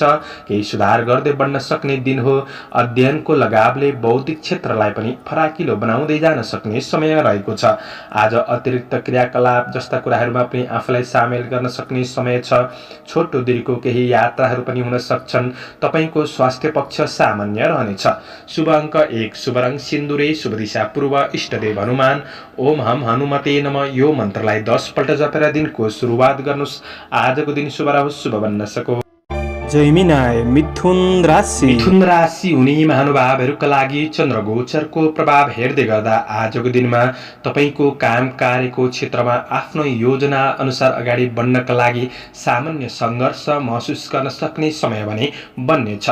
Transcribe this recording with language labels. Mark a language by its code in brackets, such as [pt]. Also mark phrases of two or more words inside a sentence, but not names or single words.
[ne] केही सुधार गर्दै बढ्न सक्ने दिन हो। अध्ययनको लगावले बौद्धिक क्षेत्रलाई पनि फराकिलो बनाउँदै जान सक्ने समय रहेको छ। आज अतिरिक्त क्रियाकलाप जस्ता कुराहरूमा पनि आफूलाई सामेल गर्न सक्ने समय छ। छोटो दूरीको केही यात्राहरू पनि हुन सक्छन्। तपाईँको स्वास्थ्य पक्ष सामान्य रहनेछ। शुभ अङ्क 1, शुभ रङ सिन्दुरे, शुभ दिशा पूर्व, इष्टदेव हनुमान। [sa] ओम हम हनुमते नमः [ne] यो मन्त्रलाई 10 पल्ट जपेर दिनको सुरुवात गर्नुहोस्। आजको दिन शुभ रहोस्, शुभ बन्न सको। जैमिनाय मिथुन राशि। मिथुन राशि हुने महानुभावहरूका लागि चन्द्रगोचरको प्रभाव हेर्दै गर्दा आजको दिनमा तपाईँको काम कार्यको क्षेत्रमा आफ्नो योजना अनुसार अगाडि बढ्नका लागि सामान्य सङ्घर्ष महसुस गर्न सक्ने समय भने बन्नेछ।